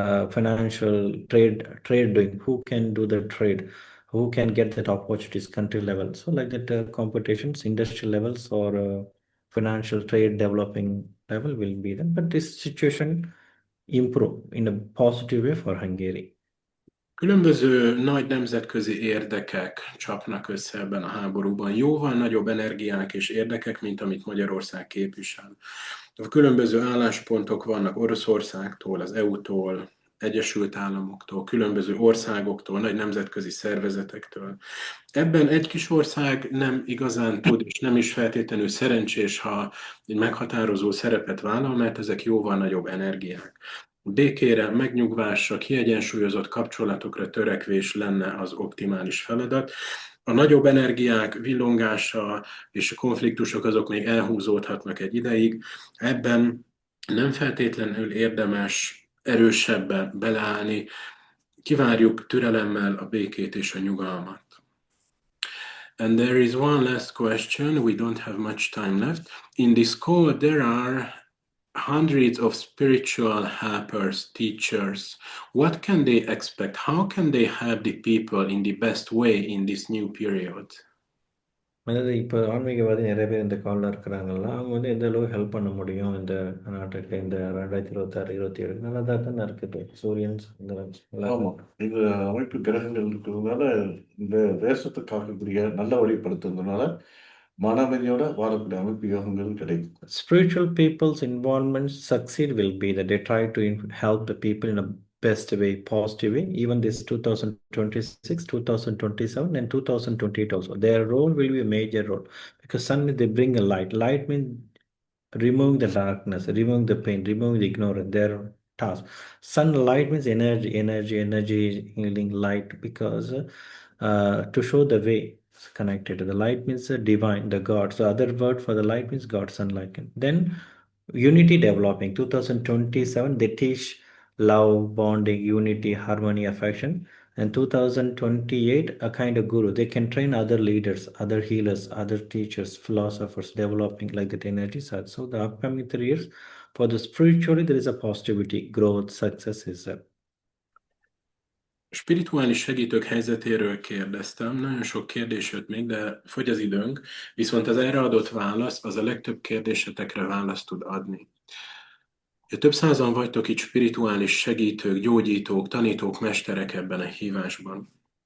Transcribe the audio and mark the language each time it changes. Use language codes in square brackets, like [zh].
[en] Financial trade doing, who can do the trade, who can get that opportunities country level. So like that competitions industrial levels or financial trade developing level will be there, but this situation improve in a positive way for Hungary. [hu] Különböző nagy nemzetközi érdekek csapnak össze ebben a háborúban. Jóval nagyobb energiák és érdekek, mint amit Magyarország képvisel. Különböző álláspontok vannak Oroszországtól, az EU-tól, Egyesült Államoktól, különböző országoktól, nagy nemzetközi szervezetektől. Ebben egy kis ország nem igazán tud, és nem is feltétlenül szerencsés, ha egy meghatározó szerepet vállal, mert ezek jóval nagyobb energiák. Békére, megnyugvásra, kiegyensúlyozott kapcsolatokra törekvés lenne az optimális feladat. A nagyobb energiák villongása és a konfliktusok azok még elhúzódhatnak egy ideig. Ebben nem feltétlenül érdemes erősebben beleállni. Kivárjuk türelemmel a békét és a nyugalmat. [en] And there is one last question. We don't have much time left. In this call, there are hundreds of spiritual helpers, teachers. What can they expect? How can they help the people in the best way in this new period? [ta] அதாவது இப்போ ஆன்மீகவாதி நிறைய பேர் இந்த காலில் இருக்கிறாங்கல்ல, அவங்க வந்து எந்த அளவு ஹெல்ப் பண்ண முடியும் இந்த நாட்டுக்கு இந்த 2026 27 நல்லா தான் இருக்குது சூரியன் ஆமாம், இந்த அமைப்பு கிரகங்கள் இருக்கிறதுனால இந்த தேசத்தை காக்கக்கூடிய நல்ல வழிப்படுத்துறதுனால மன அமைதியோட வாழக்கூடிய அமைப்பு யோகங்கள் கிடைக்கும். [en] Spiritual people's involvement succeed will be that they try to help the people in a best way, positive way, even this 2026, 2027 and 2028 also. Their role will be a major role because suddenly they bring a light. Light means removing the darkness, removing the pain, removing the ignorance, their task. Sunlight means energy, healing light because to show the way connected. The light means divine, the God. So other word for the light means God, sunlight. Then unity developing. 2027 they teach love, bonding, unity, harmony, affection. And 2028 a kind of guru. They can train other leaders, other healers, other teachers, philosophers, developing like that energy. So the upcoming 3 years for the spiritually there is a positivity, growth, success is there. [hu] Spirituális segítők helyzetéről kérdeztem, nagyon sok kérdés jött még, de fogy az időnk, viszont az erre adott válasz az a legtöbb kérdésetekre választ tud adni. Több százan vagytok itt spirituális segítők, gyógyítók, tanítók, mesterek ebben a hívásban.